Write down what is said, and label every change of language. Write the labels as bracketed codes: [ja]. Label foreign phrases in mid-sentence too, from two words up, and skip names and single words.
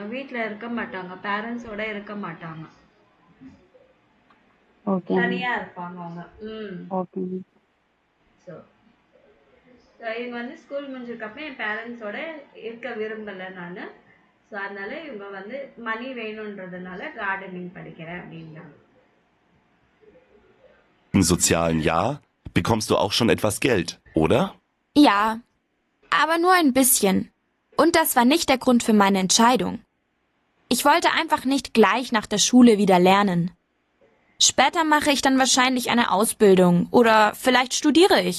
[ta] வீட்டில் இருக்க மாட்டாங்க, பேரண்ட்ஸோட இருக்க மாட்டாங்க, தனியாக இருப்பாங்க அவங்க. ஓகே. ஸோ இவங்க வந்து ஸ்கூல் முடிஞ்சதுக்கப்புறம் என் பேரண்ட்ஸோட இருக்க விரும்பலை நான். ஸோ அதனால இவங்க வந்து மணி வேணுன்றதுனால கார்டனிங் படிக்கிறேன் அப்படின்றாங்க. [de] Im sozialen Jahr bekommst du auch schon etwas Geld, oder? Ja, aber nur ein bisschen. Und das war nicht der Grund für meine Entscheidung. Ich wollte einfach nicht gleich nach der Schule wieder lernen. Später mache ich dann wahrscheinlich eine Ausbildung oder vielleicht studiere ich.